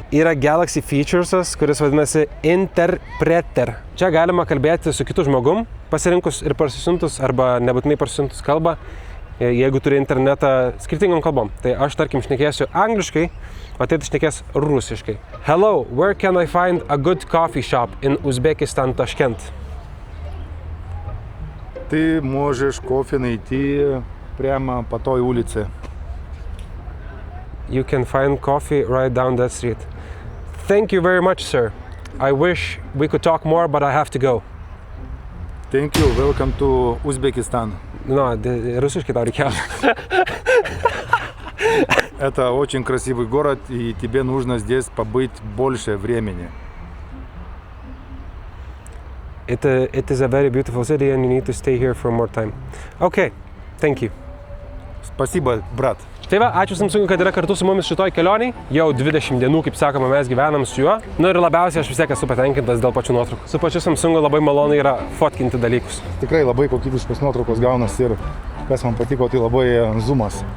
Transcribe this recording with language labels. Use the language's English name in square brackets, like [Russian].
[Lithuanian] Yra Galaxy featuresas, kuris vadinasi Interpreter. Čia galima kalbėti su kitu žmogum, pasirinkus ir parsisiuntus arba nebūtinai parsisiuntus kalbą. Jeigu turi internetą skirtingom kalbom. Tai aš, tarkim, šnekėsiu angliškai, o tėtis šnekės rusiškai. [English] Hello, where can I find a good coffee shop in Uzbekistan, Tashkent? [Russian] Ты можешь кофе найти прямо по той улице. [English] You can find coffee right down that street. Thank you very much, sir. I wish we could talk more, but I have to go. Thank you, welcome to Uzbekistan. Русский тау реке. [Russian] Это очень красивый город, и тебе нужно здесь побыть больше времени. [English] It is a very beautiful city, and you need to stay here for more time. Okay, thank you. [Russian] Спасибо, брат. [Lithuanian] Tai va, ačiū Samsung, kad yra kartu su mumis šitoj kelioniai. Jau 20 dienų, kaip sakoma, mes gyvenam su juo. Nu ir labiausiai aš vis tiek esu patenkintas dėl pačių nuotraukų. Su pačiu Samsungu labai malonu yra fotkinti dalykus. Tikrai labai kokybiškos nuotraukos gaunasi ir kas man patiko, tai labai zoomas.